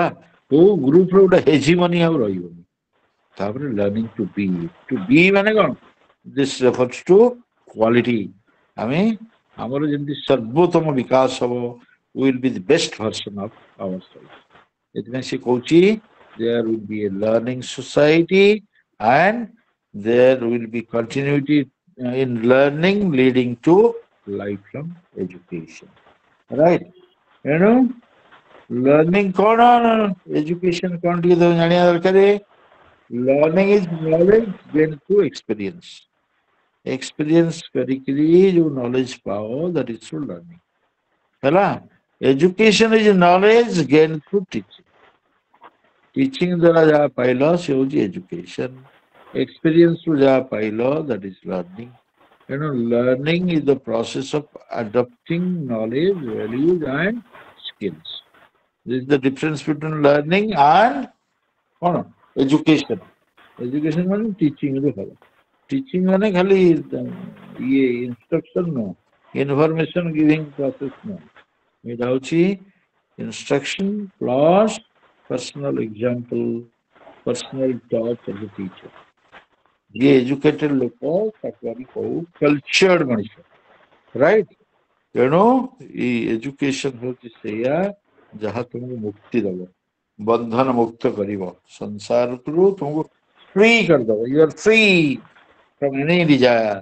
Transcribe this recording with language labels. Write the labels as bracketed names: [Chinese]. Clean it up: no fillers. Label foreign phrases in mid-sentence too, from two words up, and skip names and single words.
[Odia] କୋଉ ଗ୍ରୁପର ଗୋଟେ ହେଜିମନି ଆଉ ରହିବନି। ତାପରେ [English] learning to be [Odia] ମାନେ କଣ? [English] this refers to quality. [Odia] ଆମେ ଆମର ଯେମିତି ସର୍ବୋତ୍ତମ ବିକାଶ ହବ, [English] will be the best version of our self. [Odia] ସେଥିପାଇଁ ସେ କହୁଛି [English] there will be a learning society and there will be continuity in learning leading to lifelong education, right? [Odia] ତେଣୁ ଲର୍ଣ୍ଣିଂ କଣ, ଏଜୁକେସନ କଣ ଟିକେ ଜାଣିବା ଦରକାର। [English] learning is knowledge gain through experience. [Odia] ଏକ୍ସପିରିଏନ୍ସ କରିକିରି ଯୋଉ ନଲେଜ ପାଅ, [English] that is through learning, [Odia] ହେଲା? [English] education is knowledge gain through teaching. [Odia] ଟିଚିଂ ଦ୍ୱାରା ଯାହା ପାଇଲ ସେ ହଉଛି ଏଜୁକେସନ। ଏକ୍ସପିରିଏନ୍ସରୁ ଯାହା ପାଇଲ, [English] that is learning. ତେଣୁ learning is the process of adapting knowledge, values and skills. This is the difference between learning and କଣ? education. Education [Odia] ମାନେ teaching ରୁ ହବ। Teaching ମାନେ ଖାଲି ଇଏ instruction ନୁହଁ, [English] information giving process ନୁହଁ। [Odia] ଏଇଟା ହଉଛି [English] instruction plus personal example, personal touch of the teacher. [Odia] ଯିଏ educated ଲୋକ ତାକୁ ଆମେ କହୁ cultured ମଣିଷ, right? ତେଣୁ ଏଇ ଏଜୁକେସନ ହଉଛି ସେଇଆ ଯାହା ତୁମକୁ ମୁକ୍ତି ଦବ, ବନ୍ଧନ ମୁକ୍ତ କରିବ, ସଂସାରରୁ ତୁମକୁ ଫ୍ରି କରିଦବ। [English] you are free from any desire.